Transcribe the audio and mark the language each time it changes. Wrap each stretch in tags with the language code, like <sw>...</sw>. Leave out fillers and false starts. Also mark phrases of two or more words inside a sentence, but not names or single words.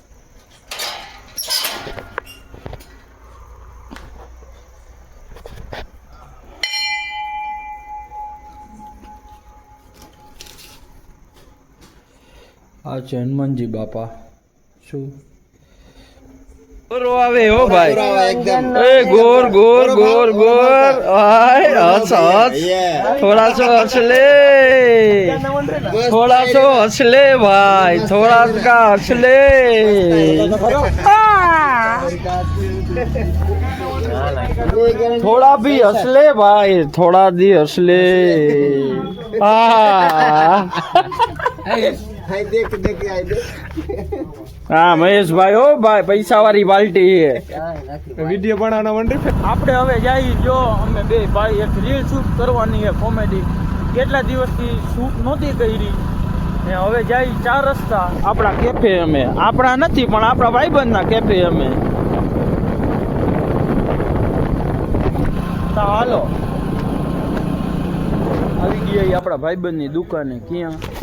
<gu>આ છે હનુમાનજી બાપા. શું ગોરો આવે હો ભાઈ, એ ગોર ગોર ગોર ગોર.</gu> <hi>आय हस हस, थोडा सो हस ले, थोडा सो हस ले भाई, थोडा का हंस ले. थोड़ा भी हंस ले भाई, थोड़ा भी हंस ले. हाँ महेश भाई हो भाई, पैसा वाली बाल्टी है.</hi> <gu>વિડીયો બનાવવાના મંડે આપણે હવે જઈ. જો અમે બે ભાઈ એક</gu> <en>reel shoot</en> <gu>કરવાની છે કોમેડી. કેટલા દિવસથી શૂટ નહોતી કરી ને હવે જઈ 4 રસ્તા આપણા કેફે. અમે આપણા નથી પણ આપણા ભાઈબંધના કેફે અમે. તો હાલો આવી ગયા આપણા ભાઈબંધની દુકાને. ક્યાં?</gu>